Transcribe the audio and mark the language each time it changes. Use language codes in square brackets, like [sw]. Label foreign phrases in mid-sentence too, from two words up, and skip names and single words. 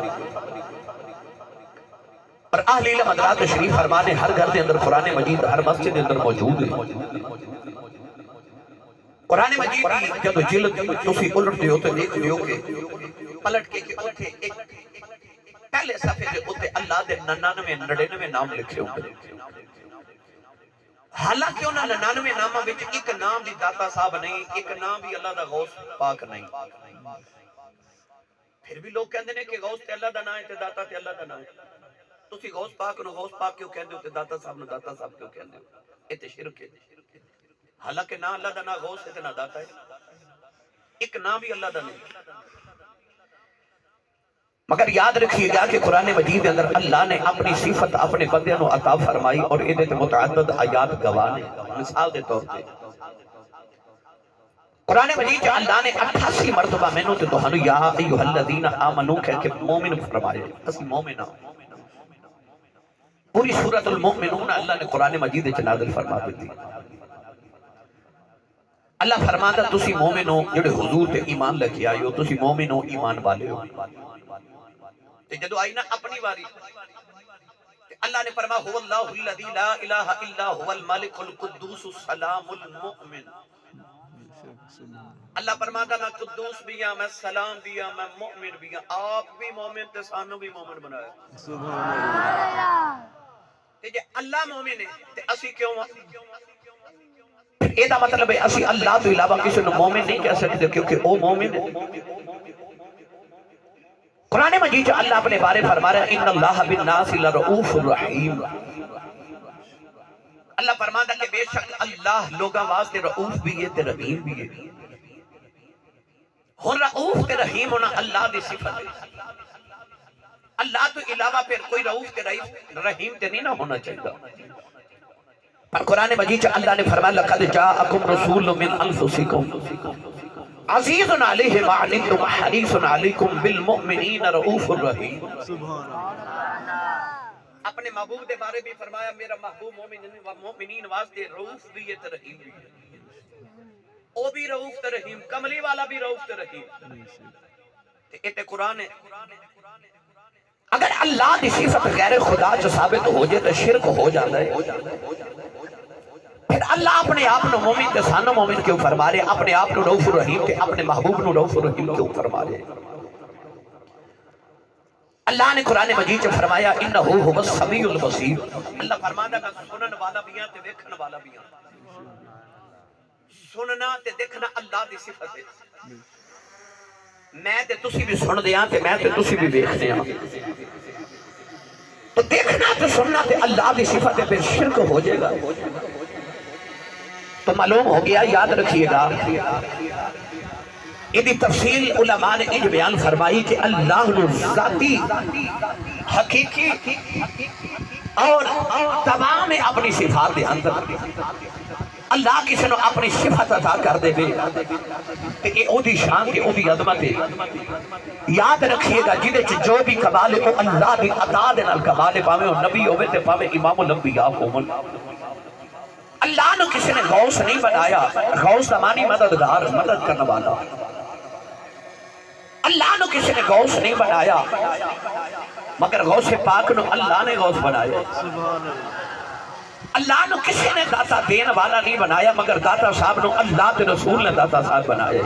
[pa] اور اہل علم حضرات تشریف فرمانے ہر گھر دے اندر قرآن مجید ہر مسجد دے اندر موجود ہے. قرآن مجید کی جب جلد تسی الٹ دیو تو دیکھ دیو کہ پلٹ کے کہ اوتھے ایک پہلے صفحے دے اوتے اللہ دے 99 نام لکھے ہوئے. حالانکہ انہاں 99 ناماں وچ ایک نام بھی داتا صاحب نہیں، ایک نام بھی اللہ دا غوث پاک نہیں. پھر بھی لوگ کہندے نے کہ غوث تے اللہ دا نام ہے تے داتا تے اللہ دا نام ہے. تسی غوث پاک نو غوث پاک کیوں کہندے ہو تے داتا صاحب نو داتا صاحب کیوں کہندے ہو؟ اے تے شرک ہے. حالانکہ نہ اللہ دا نہ غوث ہے تے نہ داتا ہے، ایک نام بھی اللہ دا نہیں. مگر یاد رکھیے گا کہ قرآن مجید اندر اللہ نے اپنی صفت اپنے بندے نو عطا فرمائی اور ادھے تے متعدد آیات گوانے. مثال دے طور پہ قرآن مجید اللہ نے 88 مرتبہ میں نو تے تہانو [ar] یا ایھا الذین آمنو [pa] کہہ کے مومن فرمائے. اسی مومن ہاں. پوری سورۃ المؤمنون اللہ نے قرآن مجید وچ نازل فرما دی. اللہ فرماتا تسی مومن ہو جڑے حضور تے ایمان لے کے آئے ہو، تسی مومن ہو ایمان والے ہو. تے جدو آئی نا اپنی واری اللہ نے فرمایا [ar] هو اللہ الذی لا الہ الا هو الملک القدوس السلام المؤمن. [pa] اللہ فرماتا میں قدوس بھی ہاں، میں سلام بھی ہاں، میں مؤمن بھی ہاں. آپ بھی مومن تے سانو بھی مومن بنایا. [ar] سبحان اللہ. [pa] تے جے اللہ مومن ہے تے اسی کیوں یہ دا مطلب ہے اسی اللہ تو علاوہ کسی نے مومن نہیں کہہ سکتے کیونکہ وہ مومن ہے. قرآن مجید اللہ اپنے بارے فرما رہا ہے [ar] ان اللہ بالناس لرؤوف الرحیم. [pa] اللہ فرماتا کہ بے شک اللہ لوگاں واسطے رؤوف بھی ہے تے رحیم بھی ہے. ہن رؤوف تے رحیم ہونا اللہ دی صفت ہے، اللہ تو علاوہ پھر کوئی رؤوف تے رحیم تے نہیں نہ ہونا چاہیے۔ پر قرآن مجید اللہ نے فرمایا [ar] لقد جاءکم رسول من انفسکم عزیز علیہ ما عنتم حریص علیکم بالمؤمنین رؤوف الرحیم۔ [pa] اپنے محبوب دے بارے بھی فرمایا میرا محبوب مومنین واسطے رؤوف بھی ہے تے رحیم بھی ہے، او بھی رؤوف تے رحیم، کملی والا بھی رؤوف تے رحیم۔ تے اے قرآن ہے۔ اگر اللہ دی صفت غیر خدا جو ثابت ہو جائے تو شرک ہو جاتا ہے۔ پھر اللہ اپنے آپ نو مومن تے سانو مومن کیوں فرما رہے، اپنے آپ نو [ar] رؤوف الرحیم [pa] تے اپنے محبوب نو [ar] رؤوف الرحیم [pa] کیوں فرما رہے؟ اللہ نے قرآن مجید میں فرمایا [ar] انہو هو السمیع البصیر، [pa] اللہ فرماتا ہے میں سنن والا بھی ہاں تے دیکھن والا بھی ہاں۔ سننا تے دیکھنا اللہ دی صفت ہے، میں تے تسی بھی سن دے ہاں تے میں تے تسی بھی دیکھ دے ہاں، تو دیکھنا تے سننا تے اللہ دی صفت ہے، پھر شرک ہو جائے گا۔ تو معلوم ہو گیا، یاد رکھیے گا، یہ تفصیل علماء نے یہ بیان فرمائی کہ اللہ نے ذاتی حقیقی اور تمام اپنی صفات دے اندر اللہ کسی نے اپنی صفت عطا کر دے بے کہ اے او دی شان کے او دی عظمت ہے۔ یاد رکھیے گا جدے جو بھی کمال ہے اللہ دی عطا دے نال کمال ہے، پاویں نبی ہوئے تے پاویں امام الانبیاء ہوون۔ اللہ نے کسی نے غوث نہیں بنایا، غوث زمانی مددگار، مدد کرنے والا۔ اللہ نے کسی نے غوث نہیں بنایا، مگر غوث پاک نے اللہ نے غوث بنایا۔ اللہ نے کسی نے داتا دین والا نہیں بنایا، مگر داتا صاحب نے اللہ کے رسول نے داتا صاحب بنایا۔